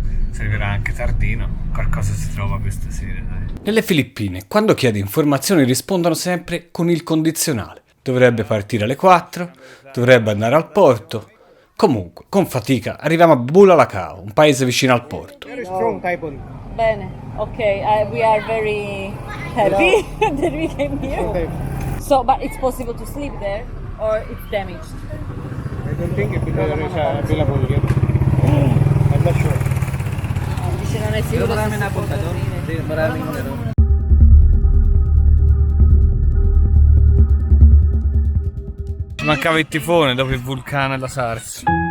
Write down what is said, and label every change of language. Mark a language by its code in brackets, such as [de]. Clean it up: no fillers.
[it] Si arriverà anche tardino, qualcosa si trova questa sera, dai. Nelle Filippine, quando chiedi informazioni rispondono sempre con il condizionale. Dovrebbe partire alle 4, dovrebbe andare al porto. Comunque, con fatica, arriviamo a Bulalacao, un paese vicino al porto. Bene, [en] ok, we are very happy that we came here. So, but it's possible to sleep there or it's damaged? I don't think it is available yet. I'm not sure. [it] Dice non è sicuro se si può dormire. Ci mancava il tifone dopo il vulcano e la SARS.